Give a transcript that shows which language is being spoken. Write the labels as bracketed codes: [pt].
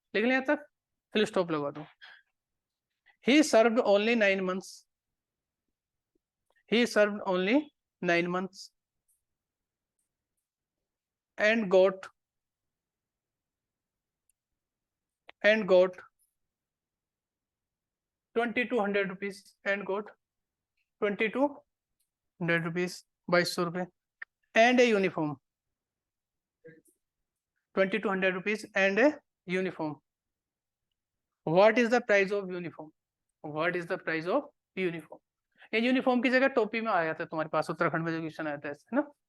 [hi] लिख लिया तक, फिर स्टॉप लगा दो. [en] He served only 9 months. He served only 9 months and got 2,200 rupees and got 2,200 rupees, 2200 रुपए and a uniform. 2,200 rupees and a uniform. What is the price of uniform? What is the price of uniform? [hi] ये uniform की जगह टोपी में आया था तुम्हारे पास, उत्तराखंड में जो क्वेश्चन आया था ऐसे ना.